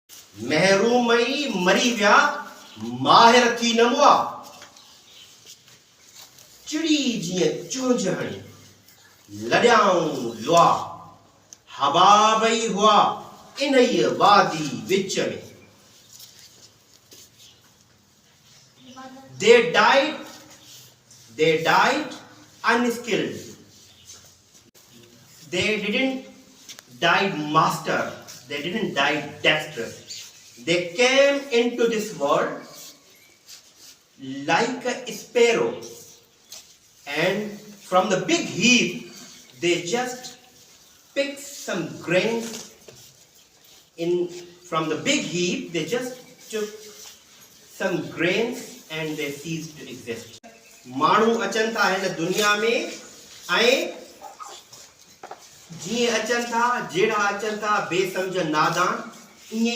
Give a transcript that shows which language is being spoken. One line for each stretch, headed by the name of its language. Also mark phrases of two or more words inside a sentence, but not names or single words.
Sindhi: महरूमई मरी विया माहिर थी न मुआ चिड़ी जीअं चुंझ हणी लॾियाऊं लुआ हबाबई हुआ इन ई वादी विच में
English: they died unskilled. They didn't die master. They didn't die dexterous. They came into this world like a sparrow, and from the big heap they just picked some grains. From the big heap they just took some grains and they ceased to exist.
Sindhi: माण्हू अचनि था हिन दुनिया में ऐं जीअं अचनि था जहिड़ा अचनि था बेसमझ नादान ईअं ई